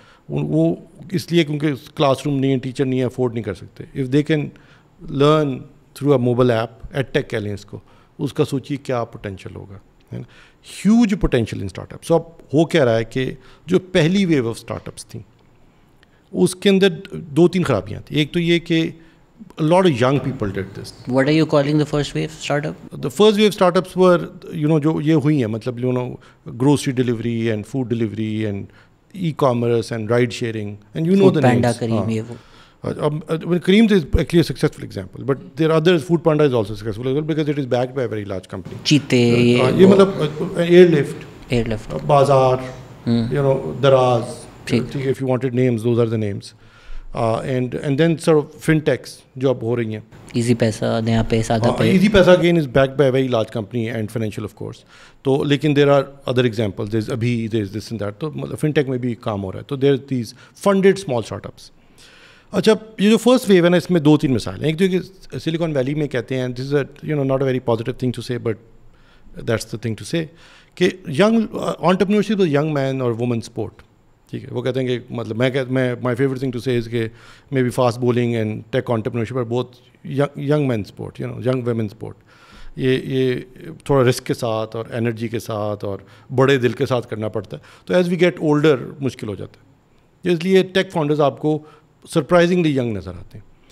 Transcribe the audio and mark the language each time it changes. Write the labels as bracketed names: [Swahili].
[Urdu] وہ اس لیے کیونکہ کلاس روم نہیں ہے, ٹیچر نہیں ہے, افورڈ نہیں کر سکتے. [English] if they can learn through a mobile app, ed tech [Urdu] کہہ لیں اس کو, اس کا سوچیے کیا پوٹینشیل ہوگا. ہے نا, [English] Huge potential in startup. [Urdu] سو اب ہو کیا رہا ہے کہ جو پہلی ویو آف اسٹارٹ اپس تھیں اس کے اندر 2-3 خرابیاں تھیں. ایک تو یہ کہ [English] a lot of young people did this. What are you calling the first wave startup? The first wave startups were, [Urdu] جو یہ ہوئی ہیں, مطلب [English] grocery delivery and food delivery and e-commerce and ride sharing and the names. [Urdu] Panda, Careem, یہ وہ. [English] Careem is actually a successful example, but there are others. Food Panda is also successful as well because it is backed by a very large company. Cheete, [Urdu] یہ مطلب Airlift, Bazaar, Daraz. [English] If you wanted names, those are the names. And then sort of fintechs [Urdu] جو اب ہو رہی ہیں. Easy پیسہ, نیا پے, سادہ پے. [English] Easypaisa again is backed by a very large company and financial of course. [Urdu] تو لیکن [English] there are other examples. There's Abhi, there's this and that. تو fintech [Urdu] میں بھی کام ہو رہا ہے. [English] تو there's these funded small startups. [Urdu] اچھا یہ جو فرسٹ ویو ہے نا, اس میں 2-3 مثالیں. ایک تو کہ سلیکان ویلی میں کہتے ہیں, [English] this is not a very positive thing to say, but that's the thing to say, کہ entrepreneurship is a young man or woman sport. [Urdu] ٹھیک ہے, وہ کہتے ہیں کہ مطلب میں [English] My favourite thing to say is کہ may be fast bowling and tech entrepreneurship are بہت young man sport, young women sport. [Urdu] یہ تھوڑا رسک کے ساتھ اور انرجی کے ساتھ اور بڑے دل کے ساتھ کرنا پڑتا ہے. تو [English] as we get older [Urdu] مشکل ہو جاتا ہے. اس لیے ٹیک فاؤنڈرز آپ کو سرپرائزنگلی ینگ نظر آتے ہیں.